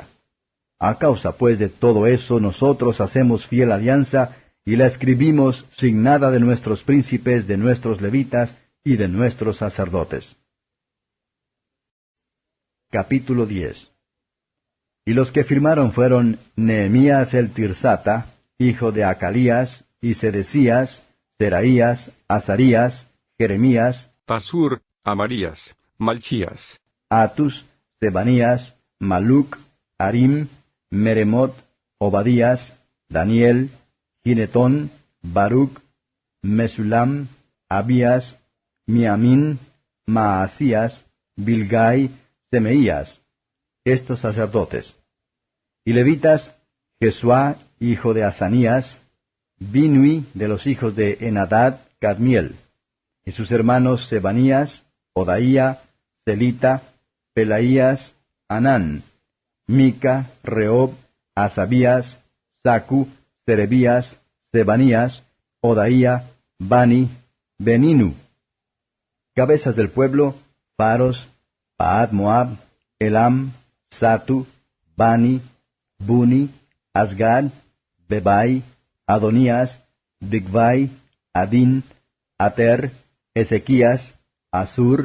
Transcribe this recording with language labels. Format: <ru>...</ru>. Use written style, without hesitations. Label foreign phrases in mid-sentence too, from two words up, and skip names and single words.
<es>A causa pues de todo eso nosotros hacemos fiel alianza, y la escribimos signada de nuestros príncipes, de nuestros levitas y de nuestros sacerdotes. Capítulo 10. Y los que firmaron fueron Nehemías el Tirsata, hijo de Acalías, y Sedecías, Seraías, Azarías, Jeremías, Pasur, Amarías, Malchías, Atus, Sebanías, Maluc, Harim, Meremot, Obadías, Daniel, Ginetón, Baruc, Mesulam, Abías, Miamín, Maasías, Bilgai, Semeías, estos sacerdotes. Y levitas, Jesuá, hijo de Asanías, Binui, de los hijos de Enadad, Cadmiel, y sus hermanos Sebanías, Odaía, Celita, Pelaías, Anán, Mica, Reob, Asabías, Sacu, Serebías, Sebanías, Odaía, Bani, Beninu. Cabezas del pueblo, Faros, Paad Moab, Elam, Satu, Bani, Buni, Asgad, Bebai, Adonías, Bigvai, Adin, Ater, Ezequías, Asur,</es>